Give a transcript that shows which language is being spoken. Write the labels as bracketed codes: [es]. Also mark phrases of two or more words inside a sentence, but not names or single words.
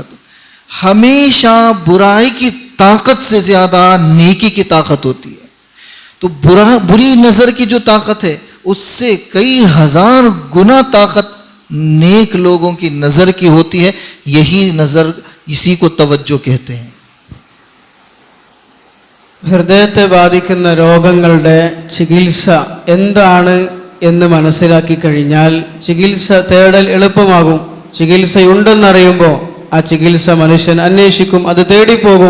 [hi] हमेशा बुराई की ताकत से ज़्यादा नेकी की ताकत होती है। तो बुरी नज़र की जो ताकत है उससे कई हजार गुना ताकत नेक लोगों की नज़र की होती है। यही नज़र, इसी को तवज्जो कहते हैं। [ml] ഹൃദയത്തെ ബാധിക്കുന്ന രോഗങ്ങളുടെ ചികിത്സ എന്താണ് എന്ന് മനസ്സിലാക്കി കഴിഞ്ഞാൽ ചികിത്സ തേടൽ എളുപ്പമാകും. ചികിത്സയുണ്ടെന്നറിയുമ്പോൾ ആ ചികിത്സ മനുഷ്യൻ അന്വേഷിക്കും, അത് തേടിപ്പോകും.